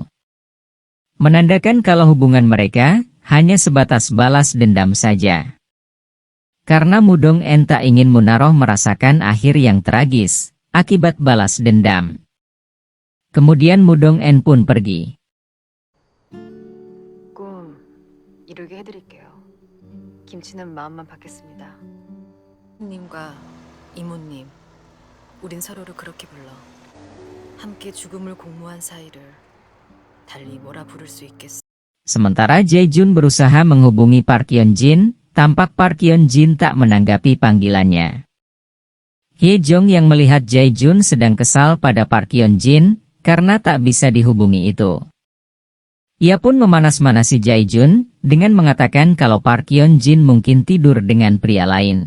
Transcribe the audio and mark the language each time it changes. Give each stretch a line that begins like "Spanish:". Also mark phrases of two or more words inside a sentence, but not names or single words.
Indonesian: Menandakan kalau hubungan mereka hanya sebatas balas dendam saja. Karena Mudong-en tak ingin Munaroh merasakan akhir yang tragis akibat balas dendam. Kemudian Mudong-en pun pergi.
Korean: 꿈 이루게 해드릴게요. 김치는 마음만 받겠습니다. 님과 이모님, 우린 서로를 그렇게 불러. 함께 죽음을 공모한 사이를 달리 뭐라 부를 수 있겠어.
Indonesian: Sementara Jae-jun berusaha menghubungi Park Yeon-jin, tampak Park Yeon-jin tak menanggapi panggilannya. Hye-jong yang melihat Jae-jun sedang kesal pada Park Yeon-jin karena tak bisa dihubungi itu. Ia pun memanas-manasi Jae-jun dengan mengatakan kalau Park Yeon-jin mungkin tidur dengan pria lain.